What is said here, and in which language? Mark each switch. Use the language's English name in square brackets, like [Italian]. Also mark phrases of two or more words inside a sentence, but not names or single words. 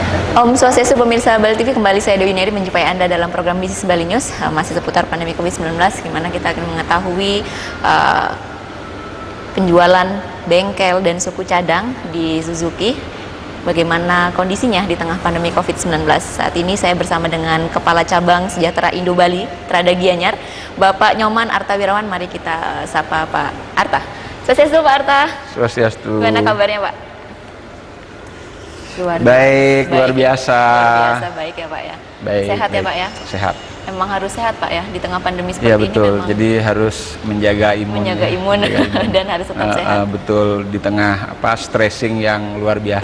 [Indonesian] Om Swastiastu pemirsa Bali TV, kembali saya Dewi Neri menjumpai Anda dalam program Bisnis Bali News, masih seputar pandemi COVID-19, di mana kita akan mengetahui penjualan bengkel dan suku cadang di Suzuki, bagaimana kondisinya di tengah pandemi COVID-19. Saat ini saya bersama dengan Kepala Cabang Sejahtera Indo Bali, Trada Gianyar, Bapak Nyoman Arta Wirawan. Mari kita sapa Pak Arta. Swastiastu Pak Arta. Swastiastu. Gimana kabarnya Pak? Luar Luar biasa. biasa baik ya Pak ya. Baik, sehat baik. Ya Pak ya. Sehat. Emang harus sehat Pak ya di tengah pandemi seperti Ya ini. betul. Memang Jadi harus menjaga imun. menjaga imun, dan harus tetap sehat. Betul, di tengah stressing yang luar biasa